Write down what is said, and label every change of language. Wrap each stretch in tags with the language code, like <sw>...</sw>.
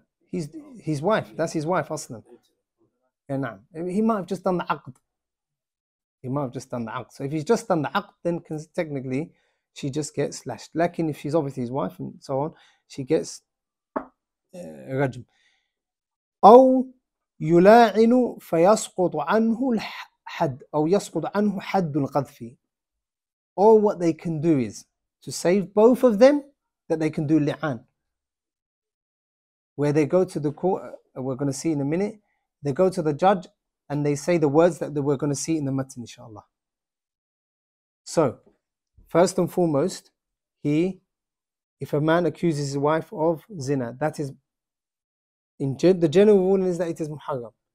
<en>He's his wife, that's his wife, Aslan. Yeah, he might have just done the aqd. He might have just done the aqd. So if he's just done the aqd, then technically she just gets slashed. Lakin if she's obviously his wife and so on, she gets rajm.</en> <ar>أو يلاعن فيسقط عنه الحد أو يسقط عنه حد القذف.</ar> <en>Or what they can do is to save both of them, that they can do li'an, where they go to the court, we're going to see in a minute, they go to the judge and they say the words that we're going to see in the matan, inshallah. So, first and foremost, if a man accuses his wife of zina, that is, the general ruling is that it is muharram.</en>